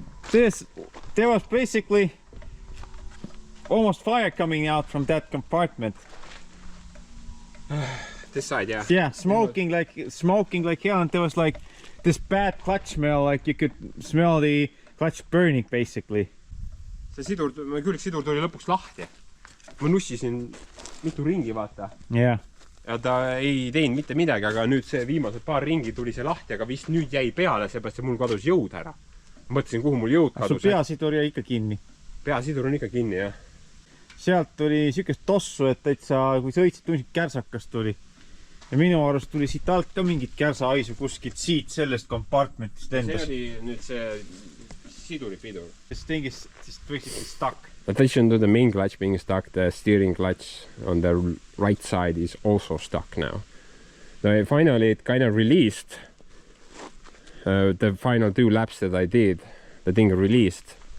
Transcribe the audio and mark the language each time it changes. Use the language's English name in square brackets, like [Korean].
[English] There was basically almost fire coming out from that compartment. This side, yeah. Yeah, smoking like hell, and there was like this bad clutch smell, like you could smell the clutch burning basically. [Estonian] See sidur, külgsidur tuli lõpuks lahti. Ma nussisin mitu ringi, vaata. [English] Yeah. [Estonian] Ja ta ei teinud mitte midagi, aga nüüd see viimased paar ringi tuli see lahti, aga vist nüüd jäi peale, seepärast mul kadus jõud ära. Ma mõtlesin, kuhu mul jõud kadus. Su peasidur jäi ikka kinni? Peasidur on ikka kinni, jah. Sealt tuli sükest tossu, et täitsa, kui sõitsid, tundsid kärsakas tuli. Ja minu arust tuli siit alt ka mingit kärsaaisu kuskilt siit sellest kompartmentist endas. See oli nüüd see siduripidur. [English] This thing is just basically stuck. In addition to the main clutch being stuck, the steering clutch on the right side is also stuck now. So finally it kind of released. The final 2 laps that I did, the thing released.